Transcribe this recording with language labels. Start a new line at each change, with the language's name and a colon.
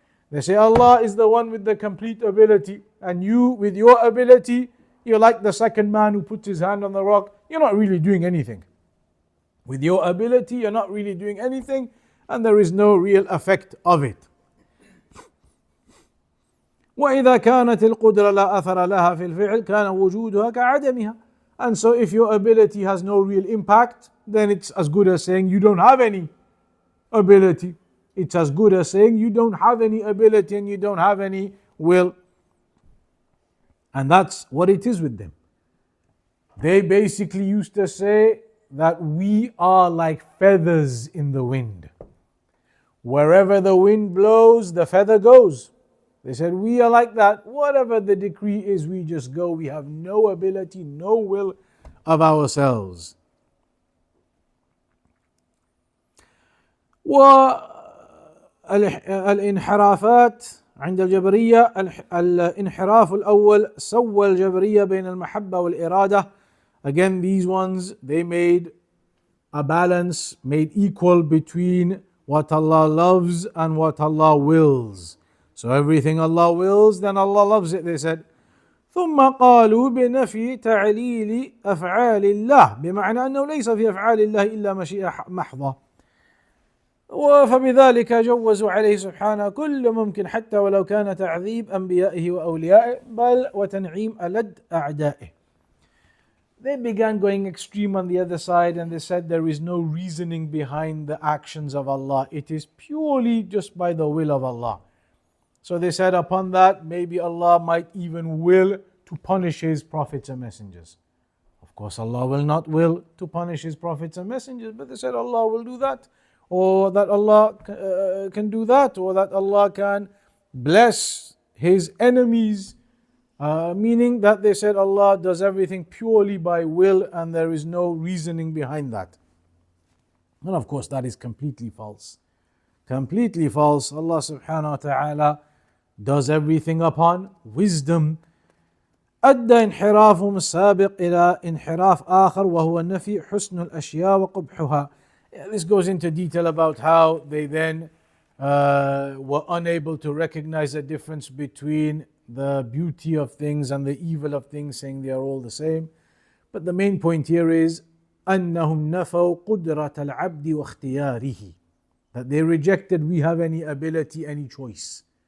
English: They say Allah is the one with the complete ability, and you with your ability, you're like the second man who puts his hand on the rock. You're not really doing anything. With your ability, you're not really doing anything, and there is no real effect of it.
Arabic: وإذا كانت القدرة لا أثر لها في الفعل كان وجودها كعدمها.
English: And so if your ability has no real impact, then it's as good as saying you don't have any ability. It's as good as saying you don't have any ability and you don't have any will. And that's what it is with them. They basically used to say that we are like feathers in the wind. Wherever the wind blows, the feather goes. They said we are like that. Whatever the decree is, we just go. We have no ability, no will of ourselves.
Arabic: والانحرافات عند الجبرية الانحراف الأول سوى الجبرية بين المحبة والإرادة.
English: Again, these ones, they made a balance, made equal between what Allah loves and what Allah wills. So everything Allah wills, then Allah loves it, they said.
Arabic: ثم قالوا بنفي تعليل أفعال الله بمعنى أنه ليس في أفعال الله إلا مشيئة محضة. فبذلك جوزوا عليه سبحانه كل ممكن حتى ولو كان تعذيب أنبيائه وأوليائه بل وتنعيم ألد أعدائه.
English: They began going extreme on the other side and they said there is no reasoning behind the actions of Allah. It is purely just by the will of Allah. So they said upon that maybe Allah might even will to punish His prophets and messengers. Of course Allah will not will to punish His prophets and messengers, but they said Allah will do that, or that Allah can do that, or that Allah can bless His enemies. Meaning that they said Allah does everything purely by will and there is no reasoning behind that. And of course that is completely false. Completely false. Allah subhanahu wa ta'ala does everything upon wisdom.
Arabic: أدى انحرافهم السابق إلى انحراف آخر وهو نفي حسن الأشياء وقبحها.
English: This goes into detail about how they then were unable to recognize the difference between the beauty of things and the evil of things, saying they are all the same. But the main point here is
Arabic: أنهم نفوا قدرة العبد واختياره,
English: that they rejected we have any ability, any choice.